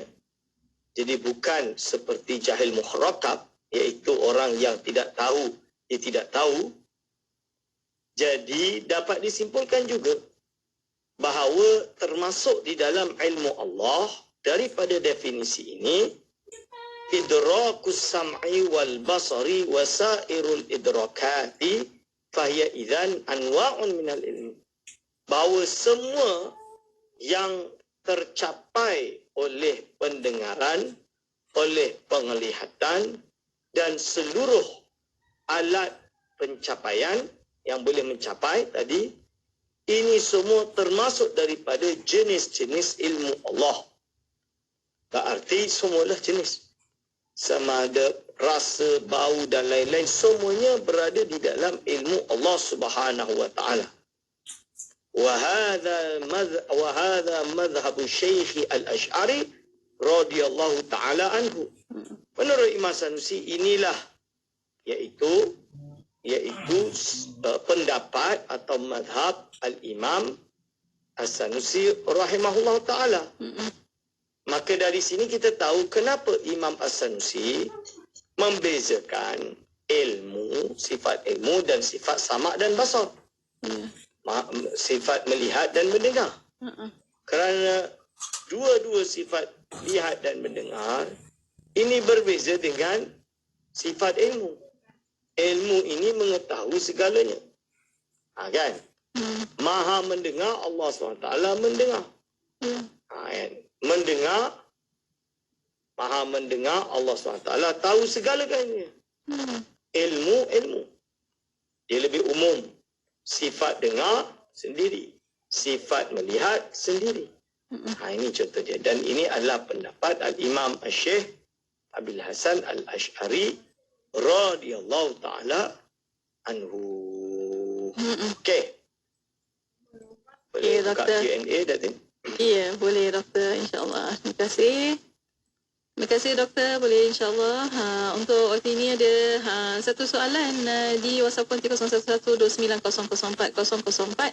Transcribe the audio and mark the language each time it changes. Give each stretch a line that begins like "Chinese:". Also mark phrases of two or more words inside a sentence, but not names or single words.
Malay: Jadi bukan seperti jahil muhrakab, iaitu orang yang tidak tahu, dia tidak tahu. Jadi dapat disimpulkan juga bahawa termasuk di dalam ilmu Allah daripada definisi ini,
Arabic: إدراك السمع والبصر وسائر الإدراكات فهي إذن أنواع من العلم.
Malay: Bahawa semua yang tercapai oleh pendengaran, oleh penglihatan dan seluruh alat pencapaian yang boleh mencapai tadi, ini semua termasuk daripada jenis-jenis ilmu Allah. Berarti semualah jenis. Sama ada rasa, bau dan lain-lain, semuanya berada di dalam ilmu Allah
Arabic: سبحانه وتعالى. وهذا مذهب الشيخ الأشعري رضي الله تعالى عنه.
Malay: Menurut Imam Sanusi, inilah iaitu pendapat atau mazhab Al-Imam As-Sanusi
Arabic: رحمه الله تعالى.
Malay: Maka dari sini kita tahu kenapa Imam As-Sanusi membezakan ilmu, sifat ilmu dan sifat sama' dan basar. Sifat melihat dan mendengar. Kerana dua-dua sifat lihat dan mendengar ini berbeza dengan sifat ilmu. Ilmu ini mengetahui segalanya. Kan? Maha mendengar, Allah SWT mendengar. Kan? Mendengar, maha mendengar, Allah SWT tahu segala-galanya. Ilmu. Dia lebih umum. Sifat dengar sendiri. Sifat melihat sendiri. Ini contoh dia. Dan ini adalah pendapat Al-Imam Al-Syekh Abil Hasan Al-Ash'ari
Arabic: رضي الله تعالى عنه.
Malay: Okey. Boleh buka Q&A, Datin? Ya, boleh doktor, insyaAllah. Terima kasih. Terima kasih doktor, boleh insyaAllah. Untuk waktu ini ada satu soalan di WhatsApp konti 0112900404.